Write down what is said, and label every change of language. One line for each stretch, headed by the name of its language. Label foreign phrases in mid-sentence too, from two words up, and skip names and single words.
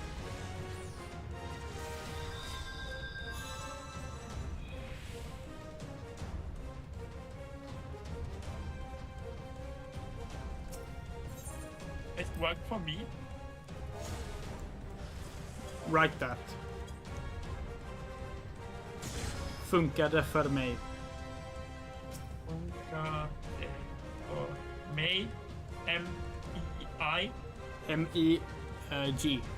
English: It worked for me. Write that.
Swedish: Funkade för mig. Funkade för mig. M-E-I. M-E-G.